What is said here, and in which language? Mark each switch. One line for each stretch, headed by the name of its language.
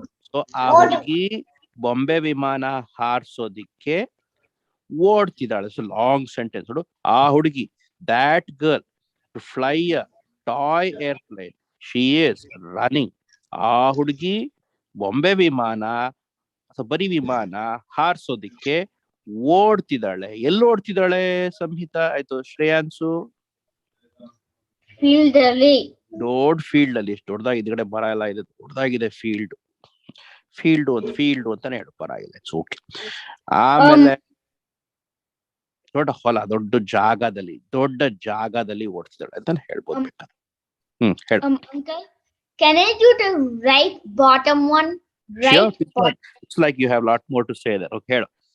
Kannada: So ಆ ಹುಡುಗಿ ಬೊಂಬೆ ವಿಮಾನ ಹಾರಿಸೋದಿಕ್ಕೆ ಓಡ್ತಿದ್ದಾಳೆ. ಸೊ ಲಾಂಗ್ ಸೆಂಟೆನ್ಸ್ ನೋಡು. ಆ ಹುಡುಗಿ,
English: that girl, to fly a toy airplane, she is running.
Kannada: ಆ ಹುಡುಗಿ ಬೊಂಬೆ ವಿಮಾನ ಅಥವಾ ಬರೀ ವಿಮಾನ ಹಾರಿಸೋದಿಕ್ಕೆ ಓಡ್ತಿದ್ದಾಳೆ. ಎಲ್ಲಿ ಓಡ್ತಿದ್ದಾಳೆ ಸಂಹಿತಾ? ಆಯ್ತು, ಶ್ರೇಯಾಂಸು? ಫೀಲ್ಡ್ ಅಲ್ಲಿ. ದೊಡ್ಡ ಫೀಲ್ಡ್ ಅಲ್ಲಿ. ಎಷ್ಟು ದೊಡ್ಡದಾಗಿ ಇದ್ಗಡೆ ಮರ ಎಲ್ಲ ಇದೆ, ದೊಡ್ಡದಾಗಿದೆ ಫೀಲ್ಡ್. ಫೀಲ್ಡ್ ಅಂತಾನೆ ಹೇಳು, ಪರವಾಗಿಲ್ಲ,
English: It's okay.
Kannada: ಆಮೇಲೆ ದೊಡ್ಡ ಹೊಲ, ದೊಡ್ಡ ಜಾಗದಲ್ಲಿ ಓಡ್ತಿದ್ದಾಳೆ ಅಂತಾನೆ ಹೇಳ್ಬೋದು. ಹೇಳು.
English: Uncle, can I do the right bottom one? Sure. It's like you have a lot more to say there. Okay, ಹೇಳು.